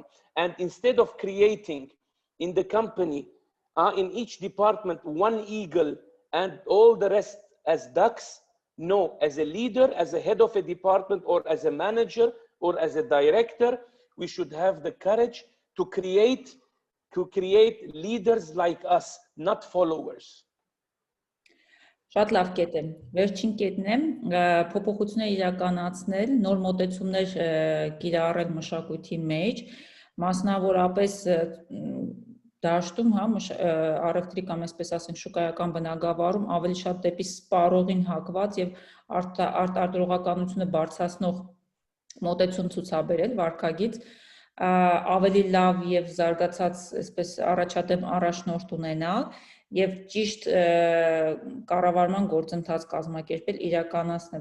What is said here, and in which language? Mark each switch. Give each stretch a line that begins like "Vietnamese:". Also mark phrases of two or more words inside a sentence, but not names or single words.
English: And instead of creating in the company, in each department, one eagle and all the rest as ducks, no, as a leader, as a head of a department, or as a manager, or as a director, we should have the courage to create leaders like us, not followers.
Armenian: Շատ լավ կետ է։ Վերջին կետն է փոփոխություններ իրականացնել, նոր մոտեցումներ կիրառել մշակույթի մեջ, մասնավորապես դաշտում, հա, առևտրի կամ այսպես ասենք շուկայական բնագավառում ավելի շատ դեպի սպառողին հակված եւ արտադրողականությունը բարձրացնող մոտեցում ցուցաբերել վարքագիծ, ավելի լավ եւ զարգացած այսպես առաջադեմ առաջնորդ ունենալ եւ ճիշտ կառավարման գործընթաց կազմակերպել, իրականացնել,